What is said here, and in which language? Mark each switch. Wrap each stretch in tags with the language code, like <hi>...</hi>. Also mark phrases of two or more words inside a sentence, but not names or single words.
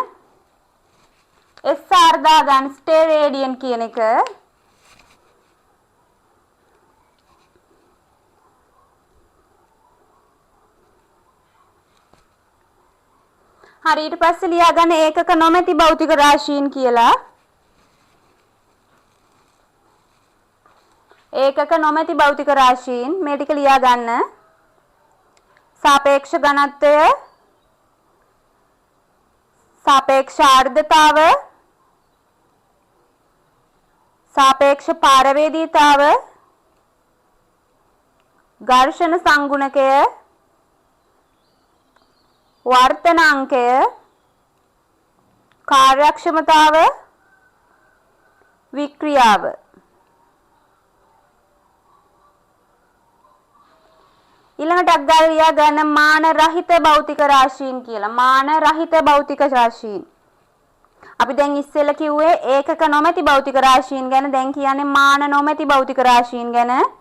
<si>SR දාගන්න ස්ටේරේඩියන් කියන එක හරි ඊට පස්සේ ලියා ගන්න ඒකක නොමැති භෞතික රාශීන් කියලා ඒකක නොමැති භෞතික රාශීන් මේ ටික ලියා ගන්න සාපේක්ෂ ඝනත්වය සාපේක්ෂ ආර්ද්‍රතාව සාපේක්ෂ පාරවේද්‍යතාව ඝර්ෂණ සංගුණකය වර්තනාංකය කාර්යක්ෂමතාව විකෘතිය ඊළඟට අග්ගාල ලියා ගන්න මාන රහිත භෞතික රාශීන් කියලා. මාන රහිත භෞතික රාශීන්. අපි දැන් ඉස්සෙල්ලා කිව්වේ ඒකක නොමැති භෞතික රාශීන් ගැන. දැන් කියන්නේ මාන නොමැති භෞතික රාශීන් ගැන.</si>